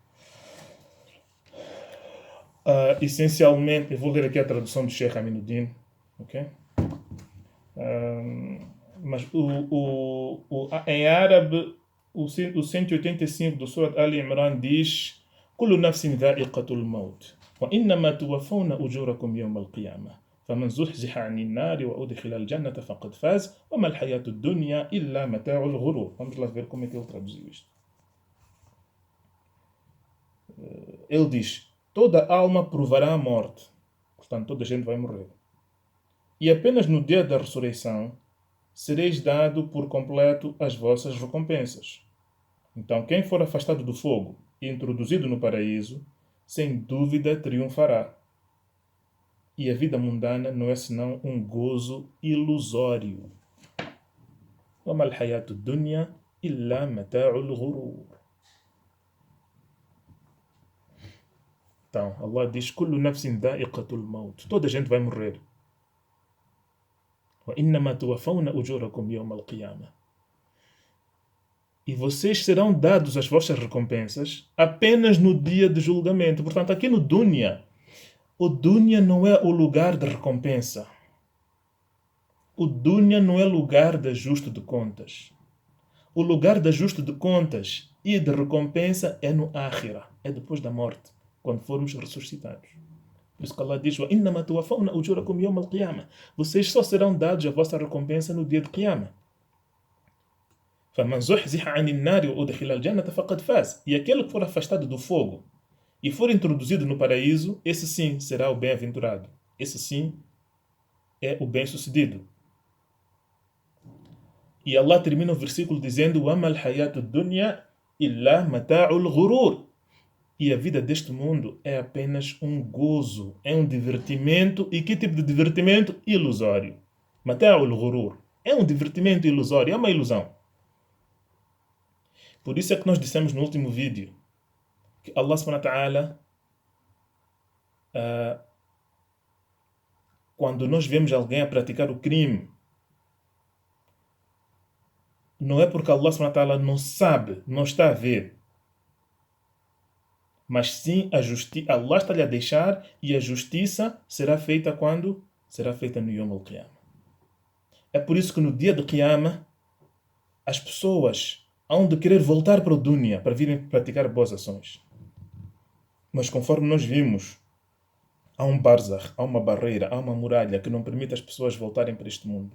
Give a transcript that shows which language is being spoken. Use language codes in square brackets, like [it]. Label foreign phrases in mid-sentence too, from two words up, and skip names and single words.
[pt] Essencialmente, eu vou ler aqui a tradução do Sheikh Aminuddin, ok? Mas em árabe, o 185 do Surat Ali Imran diz: [ar] كل نفس ذائقة الموت وإنما توفون أجوركم يوم القيامة فمن زحزح عن النار وأدخل الجنة فقد فاز وما الحياة الدنيا إلا متاع الغرور. [pt] Vamos lá ver como é que ele traduziu isto. Ele diz: toda alma provará a morte, portanto toda a gente vai morrer. E apenas no dia da ressurreição sereis dado por completo as vossas recompensas. Então quem for afastado do fogo introduzido no paraíso, sem dúvida triunfará. E a vida mundana não é senão um gozo ilusório. [ar] وَمَا الْحَيَاةُ الدُّنْيَا إِلَّا مَتَاعُ الْغُرُورِ. [pt] Então, Allah diz: [ar] كُلُّ نَفْسٍ ذَائِقَةُ الْمَوْتِ. [pt] Toda a gente vai morrer. [ar] وَإِنَّمَا تُوَفَّوْنَ أُجُورَكُمْ يَوْمَ الْقِيَامَةِ. [pt] E vocês serão dados as vossas recompensas apenas no dia de julgamento. Portanto, aqui no Dunya, o Dunya não é o lugar de recompensa. O Dunya não é lugar de ajuste de contas. O lugar de ajuste de contas e de recompensa é no Akhira, é depois da morte, quando formos ressuscitados. Por isso que Allah diz: [ar] وَإِنَّمَا تُوَفَّوْنَ أُجُورَكُمْ يَوْمَ الْقِيَامَةِ. [pt] Vocês só serão dados a vossa recompensa no dia de Qiyamah. [ar] فَمَنْ زُحْزِحَ عَنِ النَّارِ وَأُدْخِلَ الْجَنَّةَ فَقَدْ فَازَ. [pt] E aquele que for afastado do fogo e for introduzido no paraíso, esse sim será o bem-aventurado. Esse sim é o bem-sucedido. E Allah termina o versículo dizendo: [ar] وَمَا الْحَيَاةُ الدُّنْيَا إِلَّا مَتَاعُ الْغُرُورِ. [pt] E a vida deste mundo é apenas um gozo, é um divertimento. E que tipo de divertimento? Ilusório. [ar] متاع الغرور. [pt] É um divertimento ilusório, é uma ilusão. Por isso é que nós dissemos no último vídeo que Allah [ar] سبحانه وتعالى, [pt] quando nós vemos alguém a praticar o crime, não é porque Allah [ar] سبحانه وتعالى [pt] não sabe, não está a ver, mas sim Allah está-lhe a deixar, e a justiça será feita quando? Será feita no [ar] يوم القيامة. [pt] É por isso que no dia de Qiyamah as pessoas hão de querer voltar para o Dunya para virem praticar boas ações. Mas conforme nós vimos, há um barzakh, há uma barreira, há uma muralha que não permite as pessoas voltarem para este mundo.